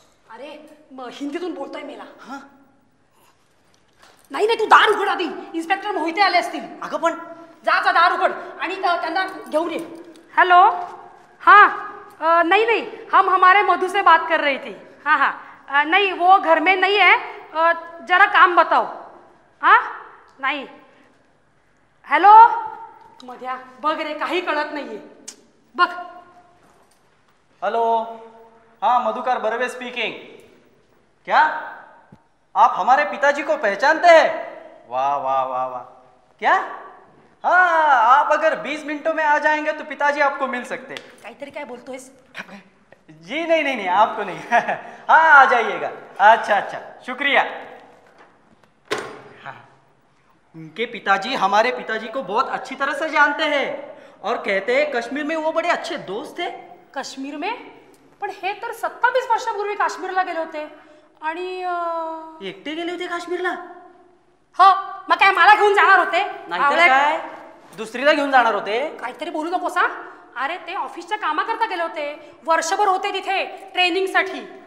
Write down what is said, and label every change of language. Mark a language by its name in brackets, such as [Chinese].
[Marathi] अरे हिंदीतून बोलतोय मेला. हां, नाही नाही, तू दार उघड आधी. इन्स्पेक्टर मोहिते आले असतील. अगं पण जा दार उघड आणि त्यांना घेऊन ये. हेलो. [Hindi] हाँ, नहीं नहीं, हम हमारे मधु से बात कर रही थी. हाँ हाँ, नहीं वो घर में नहीं है, जरा काम बताओ. हाँ, नहीं. हेलो. [Marathi] मध्या बघ रे, काही कळत नाहीये. बघ. [Hindi] हेलो. हाँ, मधुकर बर्वे स्पीकिंग. क्या आप हमारे पिताजी को पहचानते हैं? वाह वाह वाह वाह. क्या? हाँ, आप अगर 20 मिनटों में आ जाएंगे तो पिताजी आपको मिल सकते. [Marathi] काहीतरी काय बोलतोयस? [Hindi] जी नहीं नहीं नहीं, आपको नहीं. हाँ, आ जाइएगा. अच्छा अच्छा, शुक्रिया. हाँ, उनके पिताजी हमारे पिताजी को बहुत अच्छी तरह से जानते हैं और कहते हैं कश्मीर में वो बड़े अच्छे दोस्त थे. काश्मीर में? [Marathi] पण हे तर 27 वर्षापूर्वी काश्मीरला गेले होते. आणि एकटे गेले होते काश्मीरला? हो, मग काय मला घेऊन जाणार होते? नाहीतर काय, दुसरीला घेऊन जाणार होते. काहीतरी बोलू नकोस हा. अरे ते ऑफिसच्या कामाकरता गेले होते, वर्षभर होते तिथे ट्रेनिंगसाठी.